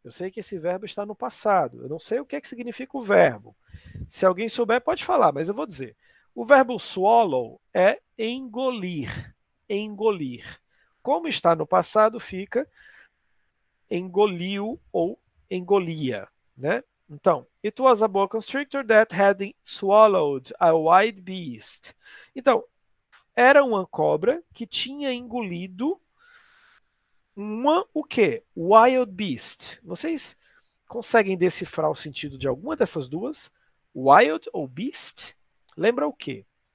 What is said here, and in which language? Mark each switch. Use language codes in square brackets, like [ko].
[pt] Eu sei que esse verbo está no passado. Eu não sei o que é que significa o verbo. Se alguém souber, pode falar, mas eu vou dizer. O verbo swallow é engolir. Engolir. Como está no passado, fica engoliu ou engolia, né? [en] Então, it was a boa constrictor that had swallowed a wild beast. [pt] Então, era uma cobra que tinha engolido o quê? Wild beast. Vocês conseguem decifrar o sentido de alguma dessas duas? Wild ou beast? Lembra o quê?